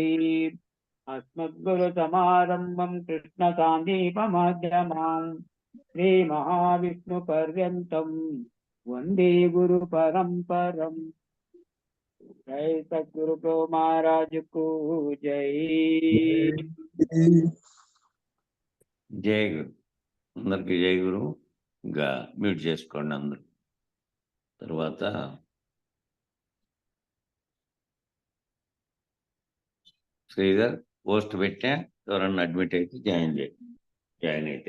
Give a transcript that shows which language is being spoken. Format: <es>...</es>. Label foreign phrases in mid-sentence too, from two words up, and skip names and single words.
<sa>अस्मद्गुरुसमारम्भं कृष्णसान्दीपमाध्यमाम् श्रीमहाविष्णुपर्यन्तं वन्दे गुरुपरम्परम्।</sa> <hi>जय सद्गुरु को महाराज को जय।</hi> <te>జై గురు. అందరికి జై గురు. ఇంకా మ్యూట్ చేసుకోండి అందరు. తర్వాత శ్రీధర్ పోస్ట్ పెట్టా, ఎవరన్నా అడ్మిట్ అయితే జాయిన్ అయితే</te>